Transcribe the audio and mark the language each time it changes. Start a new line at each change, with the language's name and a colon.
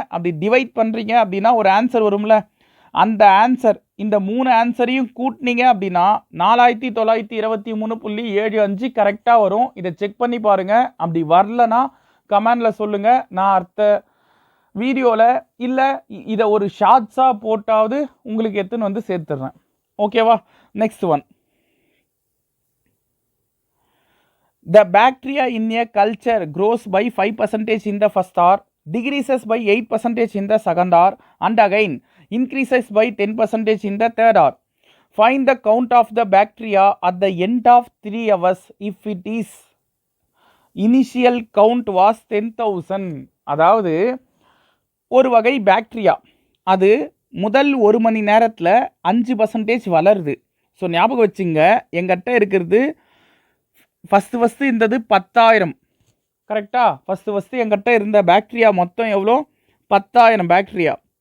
Tamil: அப்படி டிவைட் பண்ணுறீங்க அப்படின்னா ஒரு ஆன்சர் வரும்ல, அந்த ஆன்சர் இந்த 3 ஆன்சரையும் கூட்டினீங்க அப்படின்னா 4923.75 கரெக்டாக வரும். இதை செக் பண்ணி பாருங்கள். அப்படி வரலனா கமெண்டில் சொல்லுங்கள். நான் அடுத்த வீடியோவில் இல்லை இதை ஒரு ஷார்ட்ஸாக போட்டாவது உங்களுக்கு எடுத்துன்னு வந்து சேர்த்துடுறேன்.
English: ஓகேவா? Next one. The bacteria in a culture grows by 5% in the first hour, decreases by 8% in the second hour, and again increases by 10% in the third hour. Find the count of the bacteria at the end of 3 hours if it is initial count was 10,000.
Tamil: அதாவது ஒரு வகை bacteria, அது முதல் 1 மணி நேரத்தில் 5% வளருது. So ஞாபகம் வச்சுங்க, எங்கிட்ட இருக்கிறது ஃபஸ்ட்டு இருந்தது 10,000. கரெக்டாக? ஃபஸ்ட்டு எங்கிட்ட இருந்த பாக்டீரியா மொத்தம் எவ்வளோ? 10,000 பாக்டீரியா.